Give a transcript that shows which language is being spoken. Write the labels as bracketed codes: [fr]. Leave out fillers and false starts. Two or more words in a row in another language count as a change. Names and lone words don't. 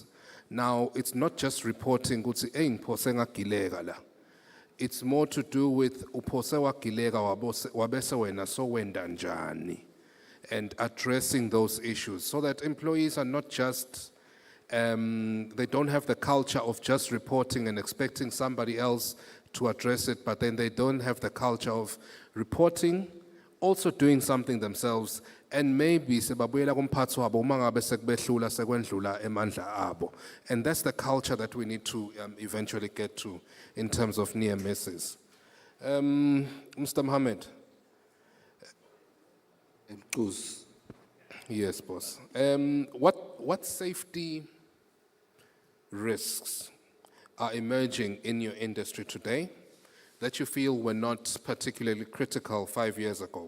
[en] Now, it's not just reporting, it's more to do with and addressing those issues so that employees are not just, they don't have the culture of just reporting and expecting somebody else to address it, but then they don't have the culture of reporting, also doing something themselves, and maybe [ss] sebabuyela kumphathi wabo uma ngabe sekubehlula sekwendlula emandla abo. [en] And that's the culture that we need to eventually get to in terms of near misses. Mr. Mohammed. Yes, boss. What safety risks are emerging in your industry today that you feel were not particularly critical 5 years ago?